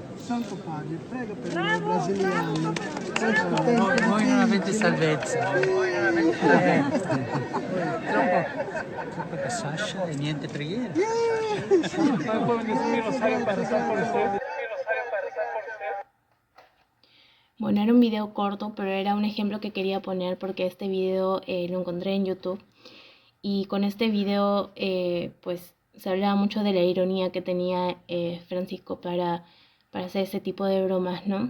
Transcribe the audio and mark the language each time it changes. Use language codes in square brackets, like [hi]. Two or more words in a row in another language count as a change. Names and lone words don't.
[it] Santo Padre, prega per noi brasiliani. Voi non avete salvezza. Troppo casascia e niente preghiera. [es] Bueno, era un video corto, pero era un ejemplo que quería poner porque este video lo encontré en YouTube. Y con este video, pues se hablaba mucho de la ironía que tenía Francisco para hacer ese tipo de bromas, ¿no?